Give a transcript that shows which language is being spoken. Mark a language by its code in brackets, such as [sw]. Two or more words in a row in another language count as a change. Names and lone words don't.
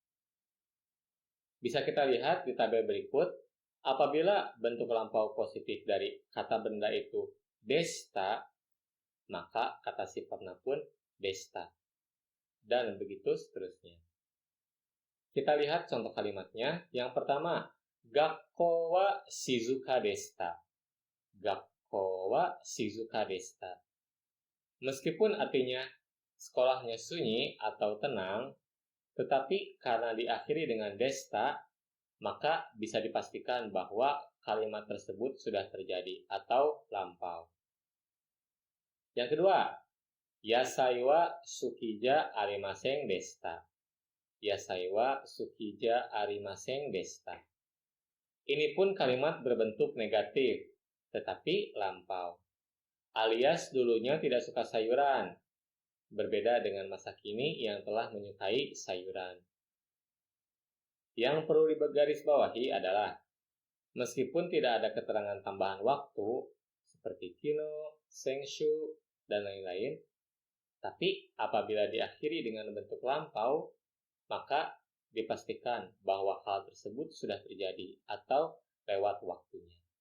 [id] Bisa kita lihat di tabel berikut, apabila bentuk lampau positif dari kata benda itu deshita, maka kata sifatna pun deshita. Dan begitu seterusnya. Kita lihat contoh kalimatnya. Yang pertama, [ja] 学校は静かでした. 学校は静かでした. [id] Meskipun artinya sekolahnya sunyi atau tenang, tetapi karena diakhiri dengan deshita, maka bisa dipastikan bahwa kalimat tersebut sudah terjadi atau lampau. Yang kedua, [ja] 野菜は好きじゃありませんでした. 野菜は好きじゃありませんでした. [id] Ini pun kalimat berbentuk negatif, tetapi lampau. Alias dulunya tidak suka sayuran, berbeda dengan masa kini yang telah menyukai sayuran. Yang perlu digarisbawahi adalah, meskipun tidak ada keterangan tambahan waktu, seperti kino, sengshu, dan lain-lain, tapi apabila diakhiri dengan bentuk lampau, maka dipastikan bahwa hal tersebut sudah terjadi atau lewat waktunya.